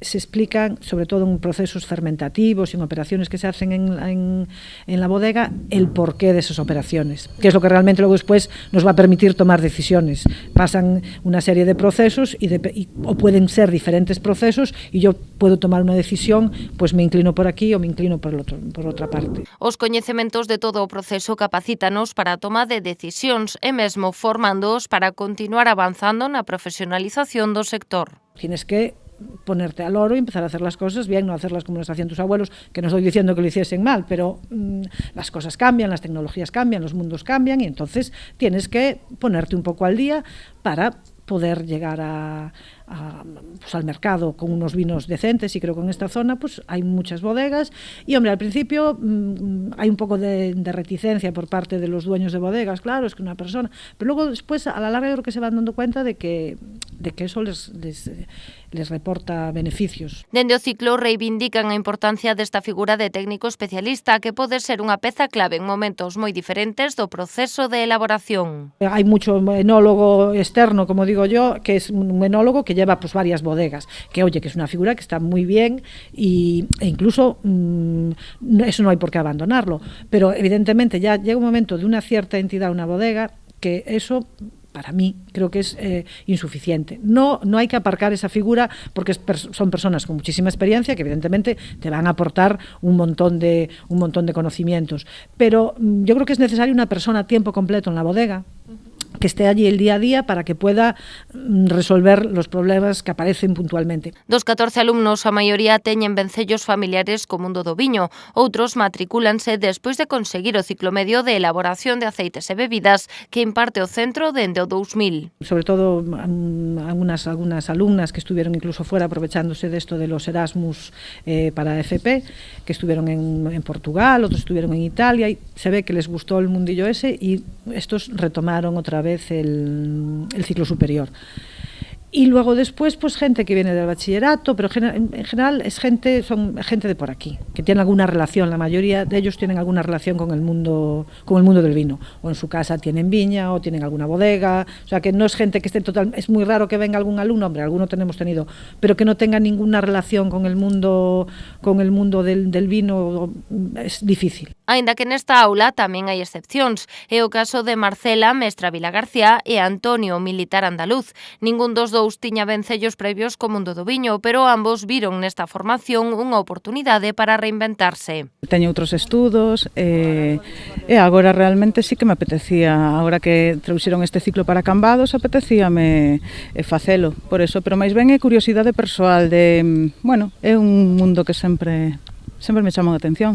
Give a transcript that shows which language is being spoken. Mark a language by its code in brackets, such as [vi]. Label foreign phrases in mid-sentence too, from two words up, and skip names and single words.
[es] Se explican, sobre todo en procesos fermentativos y en operaciones que se hacen en la bodega, el porqué de esas operaciones, que es lo que realmente luego después nos va a permitir tomar decisiones. Pasan una serie de procesos o pueden ser diferentes procesos y yo puedo tomar una decisión, pues me inclino por aquí o me inclino por otra parte. [gl] Os coñecementos de todo o proceso capacítanos para a toma de decisións e mesmo formándoos para continuar avanzando na profesionalización do sector. [es] Tienes que ponerte al oro y empezar a hacer las cosas bien, no hacerlas como las hacían tus abuelos, que no estoy diciendo que lo hiciesen mal, pero las cosas cambian, las tecnologías cambian, los mundos cambian y entonces tienes que ponerte un poco al día para poder llegar pues al mercado con unos vinos decentes, y creo que en esta zona pues hay muchas bodegas y hombre, al principio hay un poco de reticencia por parte de los dueños de bodegas, claro, es que una persona, pero luego después a la larga yo creo que se van dando cuenta de que eso les reporta beneficios. [gl] Dende o ciclo reivindican a importancia desta figura de técnico especialista que pode ser unha peza clave en momentos moi diferentes do proceso de elaboración. [es] Hay mucho enólogo externo, como digo yo, que es un enólogo que lleva pues varias bodegas, que oye, que es una figura que está muy bien e incluso eso no hay por qué abandonarlo, pero evidentemente ya llega un momento de una cierta entidad, una bodega, que eso para mí creo que es insuficiente. No hay que aparcar esa figura porque son personas con muchísima experiencia que evidentemente te van a aportar un montón de conocimientos, pero yo creo que es necesario una persona a tiempo completo en la bodega que esté allí el día a día para que pueda resolver los problemas que aparecen puntualmente. [gl] Dos 14 alumnos, a maioría teñen vencellos familiares co mundo do viño. Outros matricúlanse despois de conseguir o ciclo medio de elaboración de aceites e bebidas que imparte o centro dende o 2000. [es] Sobre todo algunas alumnas que estuvieron incluso fuera aprovechándose de esto de los Erasmus para FP, que estuvieron en Portugal, otros estuvieron en Italia y se ve que les gustó el mundillo ese y estos retomaron otra vez el ciclo superior. Y luego después, pues gente que viene del bachillerato, pero en general son gente de por aquí, que tienen alguna relación, la mayoría de ellos tienen alguna relación con el mundo del vino, o en su casa tienen viña, o tienen alguna bodega, o sea que no es gente que esté total, es muy raro que venga algún alumno, hombre, alguno tenemos tenido, pero que no tenga ninguna relación con el mundo del vino, es difícil. [gl] Aínda que nesta aula tamén hai excepcións, é o caso de Marcela Mestra Vila García e Antonio, militar andaluz. Ningún dos dous tiña vencellos previos co mundo do viño, pero ambos viron nesta formación unha oportunidade para reinventarse. Teño outros estudos e agora realmente sí que me apetecía, agora que trouxeron este ciclo para Cambados, apetecíame facelo, por eso, pero máis ben é curiosidade persoal de, bueno, é un mundo que sempre sempre me chamou a atención.